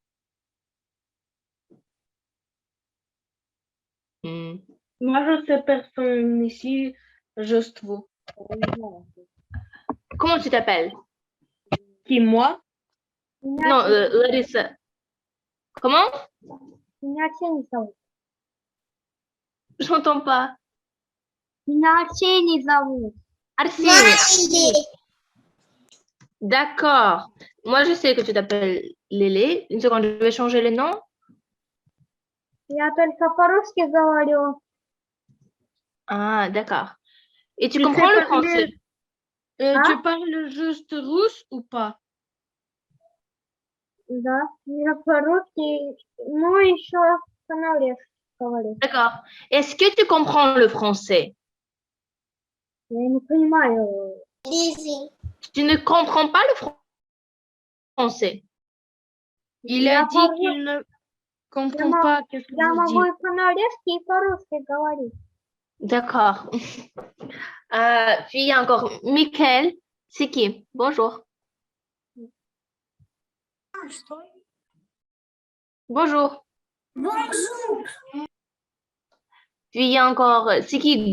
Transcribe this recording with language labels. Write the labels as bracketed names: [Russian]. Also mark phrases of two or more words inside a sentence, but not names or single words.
[French] Hmm. Moi, je sais personne ici, juste vous. Comment tu t'appelles? Qui, moi? Non, Larissa. Comment? [Russian] Меня Арсений зовут. [French] J'entends pas. [Russian] Меня Арсений зовут. [French] Arsène. D'accord. Moi, je sais que tu t'appelles Lélé. Une seconde, je vais changer le nom. [Russian] Я только по-русски говорю. [French] Ah, d'accord. Et tu Tu sais comprends le parler, français? tu parles juste russe ou pas? [Russian] Да, я по-русски, ну, еще становлюсь говорю. [French] D'accord. Est-ce que tu comprends le français? [Russian] Я не понимаю. Лизи. [French] Tu ne comprends pas le français. Il a [Russian] Я, [French] dit qu'il ne comprend [Russian] могу, [French] pas qu'est-ce que [Russian] я [French] vous [Russian] могу [French] dites. [Russian] и по-норвежски, и по-русски говорить. [French] D'accord. Puis il y a encore Michael. C'est qui? Bonjour. Bonjour. Bonjour. Puis il y a encore, c'est qui?